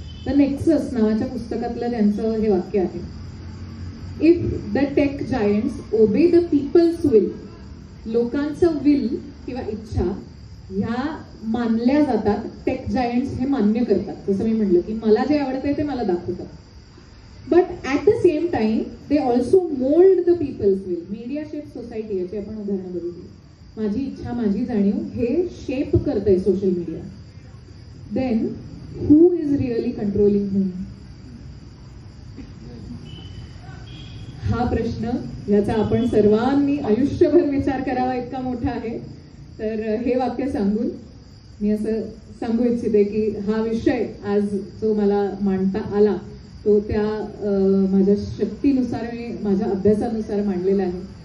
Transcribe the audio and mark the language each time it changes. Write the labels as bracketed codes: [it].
[mr] तर नेक्सस नावाच्या पुस्तकातलं त्यांचं हे वाक्य आहे, [en] if the tech giants obey the people's will, [mr] लोकांचं विल किंवा इच्छा ह्या मानल्या जातात, टेक जायंट्स हे मान्य करतात. जसं मी म्हटलं की मला जे आवडतंय ते मला दाखवतात. [en] But at the same time they also mould the people's will. [mr] Media shape society याची आपण उदाहरणं बघितली. माझी इच्छा माझी जाणीव हे शेप करतंय social media. [en] Then who is really controlling whom? [mr] हा प्रश्न याचा आपण सर्वांनी आयुष्यभर विचार करावा इतका मोठा आहे. तर हे वाक्य सांगून मी असं सांगू इच्छिते की हा विषय आज जो मला मांडता आला तो त्या माझ्या शक्तीनुसार मी माझ्या अभ्यासानुसार मांडलेला आहे.